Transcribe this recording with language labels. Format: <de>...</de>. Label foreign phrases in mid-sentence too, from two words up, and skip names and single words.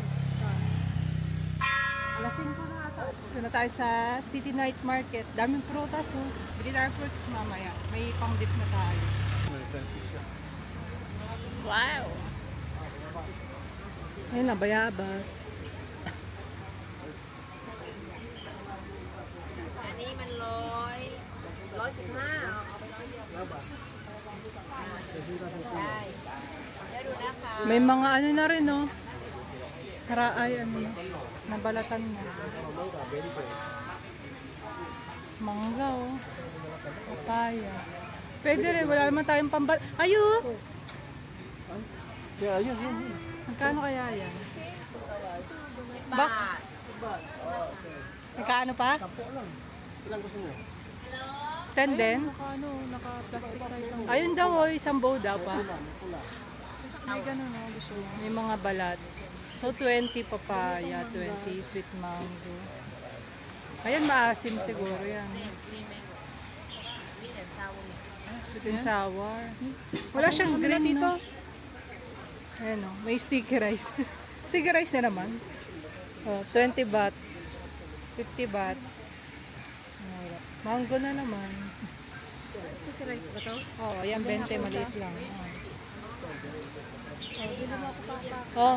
<tl>Alas 5 na ata. Ito na tayo sa City Night Market. Daming prutas, oh. Bili tayo fruits mamaya. May pang-dip na tayo. Wow! Ayun na, bayabas.</tl> <th>อันนี้มัน115เอาไป100เดียวได้เดี๋ยวดูนะคะ</th> <tl>May mga ano na rin, no? Saraay, ano na. Nabalatan na. Mangga, oh. Papaya. Pwede rin, wala naman tayong pambal... Ayo! Yeah, yun. Magkano kaya yan?</tl> <th>บาท</th> <tl>Magkano pa? Ilang gusto niyo? 10 din? Ano, naka-plastic na isang Ayun daw, oh, isang bow daw pa. may gano'n, no? Gusto mo. May mga balat. So, 20 papaya, 20</tl> <en>sweet mango.</en> <tl>Ayan, maasim siguro yan.</tl> <th>มีแต่ซาวมี</th> <en>Sweet and sour.</en> <tl>Wala siyang green dito. Ayan, oh, may</tl> <en>sticky rice. Sticky rice</en> <tl>na naman. Oh, 20 baht. 50 baht. Wala. Mango na naman.</tl> <en>Sticky rice</en> <tl>ba to? Oh, ayan, 20, maliit lang. Oh.</tl>